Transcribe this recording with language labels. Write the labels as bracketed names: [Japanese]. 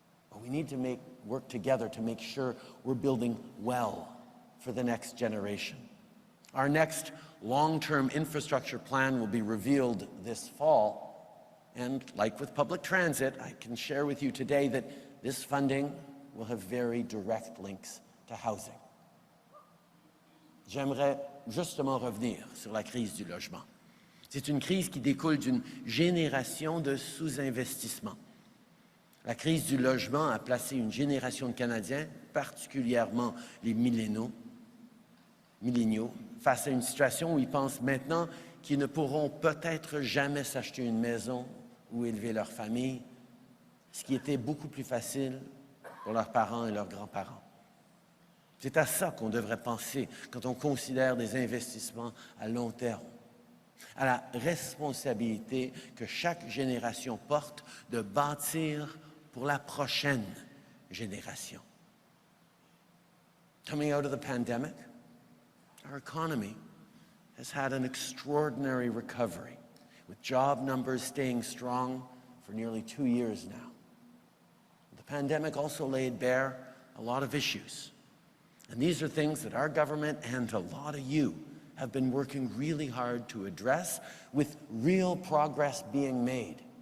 [English] But we need to work together to make sure we're building well for the next generation. Our next long-term infrastructure plan will be revealed this fall. And like with public transit, I can share with you today that this funding will have very direct links to housing. [French] J'aimerais justement revenir sur la crise du logement. C'est une crise qui découle d'une génération de sous-investissement. La crise du logement a placé une génération de Canadiens, particulièrement les milléniaux, face à une situation où ils pensent maintenant qu'ils ne pourront peut-être jamais s'acheter une maison ou élever leur famille, ce qui était beaucoup plus facile pour leurs parents et leurs grands-parents. C'est à ça qu'on devrait penser quand on considère des investissements à long terme, à la responsabilité que chaque génération porte de bâtir pour la prochaine génération. [English] Coming out of the pandemic, our economy has had an extraordinary recovery, with job numbers staying strong for nearly 2 years now. The pandemic also laid bare a lot of issues. And these are things that our government and a lot of you have been working really hard to address, with real progress being made.